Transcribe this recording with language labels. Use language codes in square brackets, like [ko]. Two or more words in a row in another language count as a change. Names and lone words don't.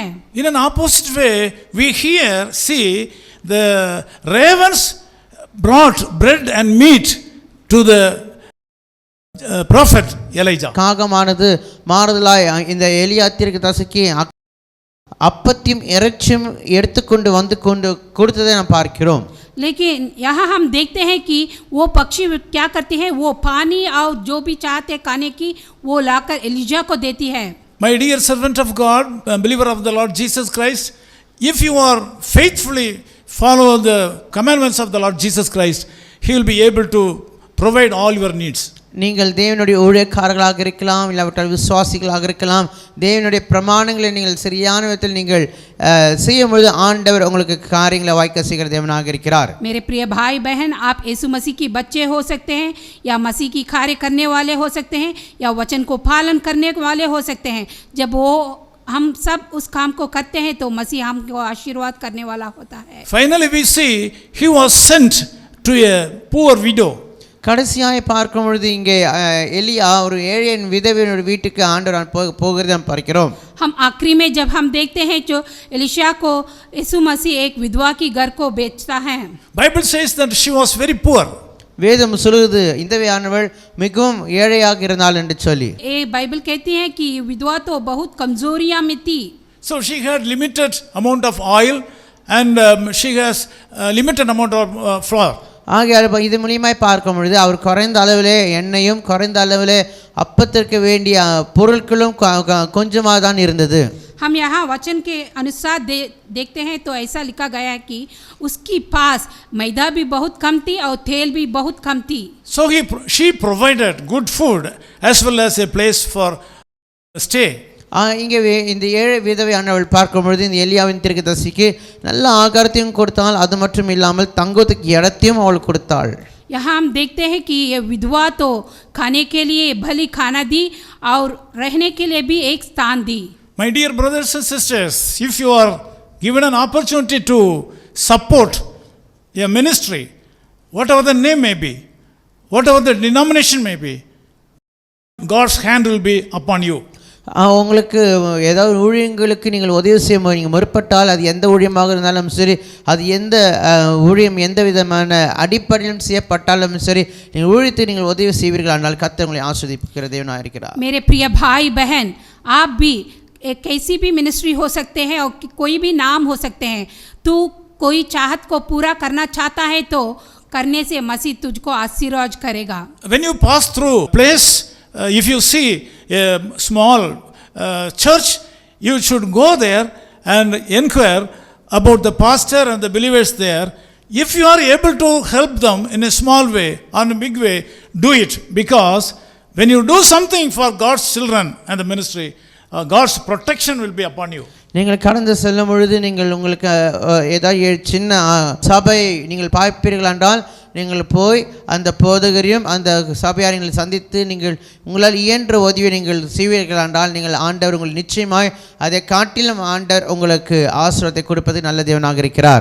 [en] In an opposite way we here see the ravens brought bread and meat to the prophet Elijah. [ta] காகமானது மாறுதலாய் இந்த எலியா தீர்க்கதரிசிக்கு அப்பத்தையும் இறைச்சியும் எடுத்துக்கொண்டு வந்து கொண்டு கொடுத்ததை நாம் பார்க்கிறோம். [hi] लेकिन यहाँ हम देखते हैं कि वो पक्षी क्या करती है, वो पानी और जो भी चाहते खाने की वो लाकर एलिजा को देती है. [en] My dear servant of God, believer of the Lord Jesus Christ, if you are faithfully follow the commandments of the Lord Jesus Christ, he will be able to provide all your needs. [ta] நீங்கள் தேவனுடைய ஊழியக்காரர்களாக இருக்கலாம், இல்லாவிட்டால் விசுவாசிகளாக இருக்கலாம். தேவனுடைய பிரமாணங்களை நீங்கள் சரியான விதத்தில் நீங்கள் செய்யும் பொழுது ஆண்டவர் உங்களுக்கு காரியங்களை வாய்க்க செய்கிற தேவனாக இருக்கிறார். [hi] मेरे प्रिय भाई बहन, आप यीशु मसीह की बच्चे हो सकते हैं या मसीह की कार्य करने वाले हो सकते हैं या वचन को पालन करने वाले हो सकते हैं. जब वो हम सब उस काम को करते हैं तो मसीह हमको आशीर्वाद करने वाला होता है. [en] Finally we see he was sent to a poor widow. [ta] கடைசியாய் பார்க்கும் பொழுது இங்கே எலியா ஒரு ஏழையின் விதவையின் வீட்டுக்கு ஆண்டவர் போகிறதை நாம் பார்க்கிறோம். [hi] हम आखिरी में जब हम देखते हैं जो एलिशा को यीशु मसीह एक विधवा की घर को बेचता है. [en] Bible says that she was very poor. [ta] வேதம் சொல்லுது இந்த விதவையானவள் மிகவும் ஏழையாக இருந்தாள் என்று சொல்லி. [hi] ये बाइबल कहती है कि विधवा तो बहुत कमजोरियां में थी. [en] So she had limited amount of oil and she has limited amount of flour. [ta] ஆகையால் இது மூலியமாய் பார்க்கும் பொழுது அவர் குறைந்த அளவிலே எண்ணெயும் குறைந்த அளவிலே அப்பத்திற்கு வேண்டிய பொருட்களும் கொஞ்சமாக தான் இருந்தது. [hi] हम यहाँ वचन के अनुसार देखते हैं तो ऐसा लिखा गया है कि उसकी पास मैदा भी बहुत कम थी और तेल भी बहुत कम थी. [en] So she provided good food as well as a place for stay. [ta] இங்கே இந்த ஏழை விதவையானவள் பார்க்கும் பொழுது இந்த எலியாவின் தீர்க்கதரிசிக்கு நல்ல ஆகாரத்தையும் கொடுத்தாள், அது மட்டும் இல்லாமல் தங்குவதற்கு இடத்தையும் அவள் கொடுத்தாள். [hi] यहाँ हम देखते हैं कि ये विधवा तो खाने के लिए भली खाना दी और रहने के लिए भी एक स्थान दी. [en] My dear brothers and sisters, if you are given an opportunity to support a ministry, whatever the name may be, whatever the denomination may be, God's hand will be upon you. [ta] உங்களுக்கு ஏதாவது ஊழியங்களுக்கு நீங்கள் உதவி செய்ய நீங்கள் முற்பட்டால் அது எந்த ஊழியமாக இருந்தாலும் சரி, அது எந்த ஊழியம் எந்த விதமான அடிப்படையிலும் செய்யப்பட்டாலும் சரி, நீங்கள் ஊழியத்துக்கு நீங்கள் உதவி செய்வீர்கள் ஆனால் கர்த்தர் உங்களை ஆசீர்வதிக்கிற தேவனாக இருக்கிறார். [hi] मेरे प्रिय भाई बहन, आप भी एक कैसी भी मिनिस्ट्री हो सकते हैं और कोई भी नाम हो सकते हैं. तू कोई चाहत को पूरा करना चाहता है तो करने से मसीह तुझको आशीर्वाद करेगा. [en] When you pass through place, if you see a small church, you should go there and inquire about the pastor and the believers there. If you are able to help them in a small way or in a big way, do it, because when you do something for God's children and the ministry, God's protection will be upon you. [ta] நீங்கள் கடந்து செல்லும் பொழுது நீங்கள் உங்களுக்கு ஏதாவது சின்ன சபை நீங்கள் பார்ப்பீர்கள் என்றால் நீங்கள் போய் அந்த போதகரையும் அந்த சபையாரை நீங்கள் சந்தித்து நீங்கள் உங்களால் இயன்ற உதவியை நீங்கள் செய்வீர்கள் என்றால் நீங்கள் ஆண்டவர் உங்களுக்கு நிச்சயமாய் அதை காட்டிலும் ஆண்டவர் உங்களுக்கு ஆசீர்வாதத்தை கொடுப்பது நல்ல தேவனாக இருக்கிறார்.